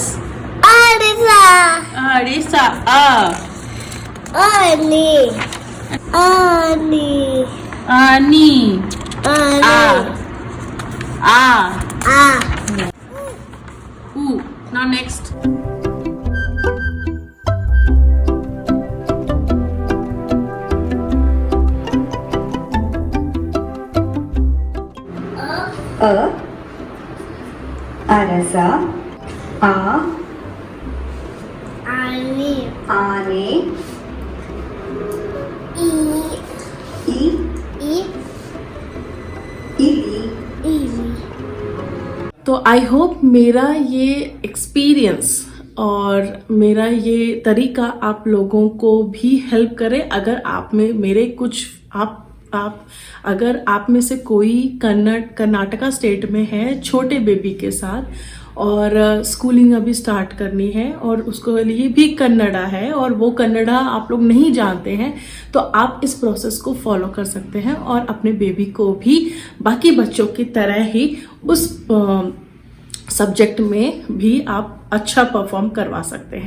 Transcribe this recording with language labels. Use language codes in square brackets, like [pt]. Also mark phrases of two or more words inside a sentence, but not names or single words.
[kn] Arisa. Arisa. Ani. Ani. Ani. Ani. Ah. [en] Ooh. Now next. [kn] A. Arasa. A. Ani. Aane. E. E. E. Ili. Ili. [hi] तो [en] I hope [hi] मेरा ये एक्सपीरियंस और मेरा ये तरीका आप लोगों को भी हेल्प करे। अगर आप में मेरे कुछ आप अगर आप में से कोई कर्नाटका स्टेट में है छोटे बेबी के साथ और स्कूलिंग अभी स्टार्ट करनी है और उसको लिए भी कन्नड़ा है और वो कन्नड़ा आप लोग नहीं जानते हैं, तो आप इस प्रोसेस को फॉलो कर सकते हैं और अपने बेबी को भी बाकी बच्चों की तरह ही उस सब्जेक्ट में भी आप अच्छा परफॉर्म करवा सकते हैं।